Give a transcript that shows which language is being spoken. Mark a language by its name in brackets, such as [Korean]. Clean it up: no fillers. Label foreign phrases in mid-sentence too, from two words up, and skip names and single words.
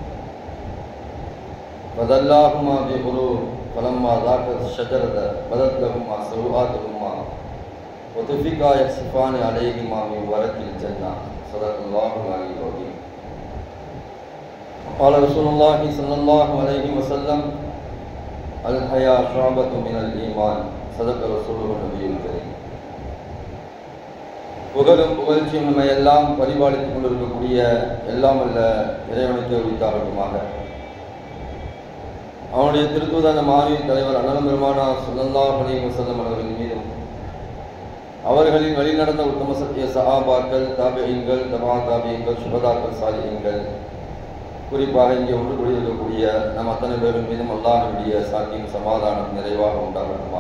[Arabic] فدلاهما بغرور فلما ذاقت الشجرة بدت لهما سوآتهما وطفقا يخصفان عليهما من ورق الجنة. صدق الله العلي العظيم. قال رسول الله صلى الله عليه وسلم: الحياء شعبة من الإيمان. صدق رسوله النبي الكريم. [Tamil] புகழும் புகழ்ச்சியும் நம்மை எல்லாம் பரிபாலித்துக் கொண்டிருக்கக்கூடிய எல்லாம் அல்ல இறைவனுக்கு உரித்தாகட்டுமாக. அவனுடைய திருத்துவதான மாறி தலைவர் அண்ணலம் பெருமானா [Arabic] صلى الله عليه وسلم [Tamil] அவர்களின் மீதும் அவர்களின் வழிநடந்த உத்தம சத்திய சஹாபாக்கள், தாபிஈன்கள், தபா தாபிஈன்கள், சுஹதாக்கள், சாலிஹீன்கள், குறிப்பாக இங்கே ஒன்று கூடியிருக்கக்கூடிய நம் அத்தனை பேரின் மீதும் அல்லாஹ்வுடைய சாந்தியும் சமாதானம் நிறைவாக உண்டாகட்டுமாக.